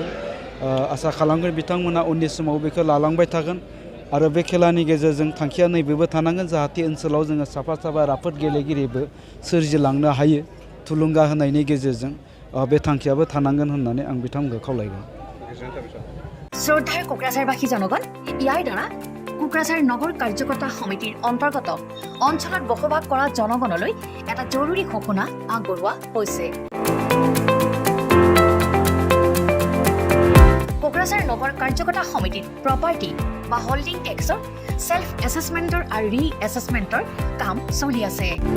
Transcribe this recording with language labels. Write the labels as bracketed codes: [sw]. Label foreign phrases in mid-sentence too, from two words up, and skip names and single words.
[brx] आसा खालामगोन बिथांमोना उननि समाव बेखौ लालांबाय थागोन। आरो बे खेलानि गेजेरजों थांखिया नैबेबो थानांगोन जाहाथे ओनसोलाव जोङो साफा राफोद गेलेगिरिबो सोरजिलांनो हायो। थुलुंगा होनायनि गेजेरजों बे थांखियाबो थानांगोन होननानै आं बिथांमोनखौ खावलायगोन। [as] শ্রদ্ধাৰ কোকৰাঝাৰবাসী জনগণ, ইয়াৰ দ্বাৰা কোকৰাঝাৰ নগৰ কাৰ্যকৰ্তা সমিতিৰ অন্তৰ্গত অঞ্চলত বসবাস কৰা জনগণলৈ এটা জৰুৰী ঘোষণা আগবঢ়োৱা হৈছে। কোকৰাঝাৰ নগৰ কাৰ্যকৰ্তা সমিতিৰ প্ৰপাৰ্টি বা [en] holding tax self assessment [as] আৰু [en] re assessment [as] কাম চলি আছে।